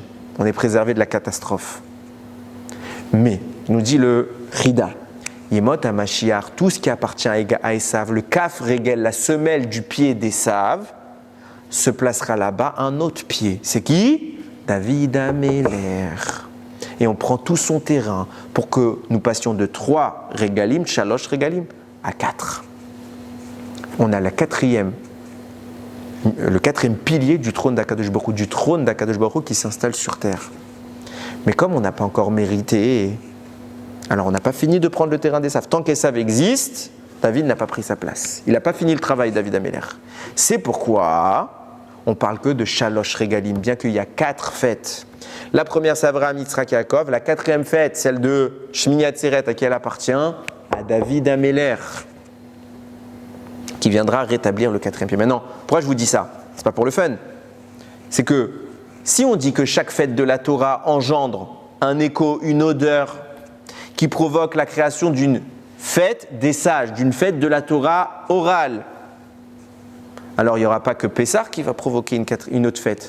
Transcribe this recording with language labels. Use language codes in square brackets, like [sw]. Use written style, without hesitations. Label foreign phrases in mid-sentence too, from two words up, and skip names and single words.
[fr] On est préservé de la catastrophe. Mais, nous dit le Chida, [he] ימות המשיח, [fr] tout ce qui appartient à Esav, le [he] כף רגל, [fr] la semelle du pied d'Esav, se placera là-bas un autre pied. C'est qui? David Améler. Et on prend tout son terrain pour que nous passions de 3 regalim, [he] שלוש רגלים, [fr] à 4. On a le quatrième pilier du trône d' [he] הקדוש ברוך הוא, [fr] qui s'installe sur terre. Mais comme on n'a pas encore mérité, alors on n'a pas fini de prendre le terrain d'Esav. Tant qu'Esav existe, David n'a pas pris sa place. Il n'a pas fini le travail, David Améler. C'est pourquoi on parle que de [he] שלוש רגלים, [fr] bien qu'il y a 4 fêtes. La première, c'est Avraham, Yitzhak, Yaakov. La 4e fête, celle de Shmini Atzeret, à qui elle appartient? À David Améler, qui viendra rétablir le 4e pied. Maintenant, pourquoi je vous dis ça? C'est pas pour le fun. C'est que si on dit que chaque fête de la Torah engendre un écho, une odeur qui provoque la création d'une fête des sages, d'une fête de la Torah orale, alors il n'y aura pas que Pessah qui va provoquer une autre fête.